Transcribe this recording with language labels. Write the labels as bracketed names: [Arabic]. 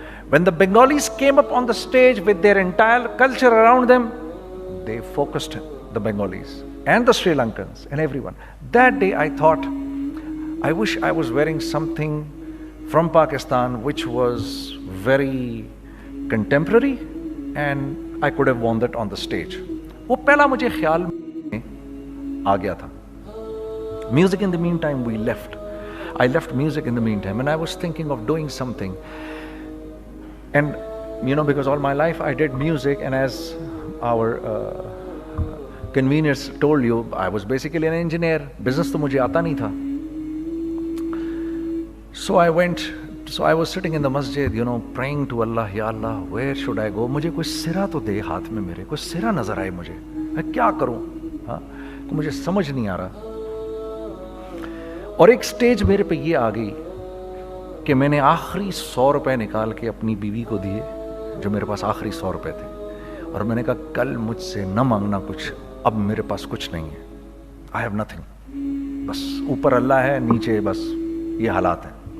[English] When the Bengalis came up on the stage with their entire culture around them, they focused the Bengalis and the Sri Lankans and everyone. That day I thought, I wish I was wearing something from Pakistan which was very contemporary and I could have worn that on the stage. [Urdu] وہ پہلا مجھے خیال میں آ گیا تھا. [English] Music in the meantime we left. I left music in the meantime and I was thinking of doing something. And you know, because all my life I did music, and as our convenience told you, I was basically an engineer. [Urdu] Business تو مجھے آتا نہیں تھا. [English] So I was sitting in the masjid, you know, praying to Allah, Ya Allah, where should I go? [Urdu] مجھے کوئی سرا تو دے ہاتھ میں, میرے کوئی سرا نظر آئے مجھے, میں کیا کروں, ہاں مجھے سمجھ نہیں آ رہا. اور ایک سٹیج میرے پہ یہ آ گئی کہ میں نے آخری 100 روپے نکال کے اپنی بیوی کو دیے, جو میرے پاس آخری 100 روپے تھے, اور میں نے کہا کل مجھ سے نہ مانگنا کچھ, اب میرے پاس کچھ نہیں ہے, [English] I have nothing, [Urdu] بس اوپر اللہ ہے, نیچے بس یہ حالات ہیں.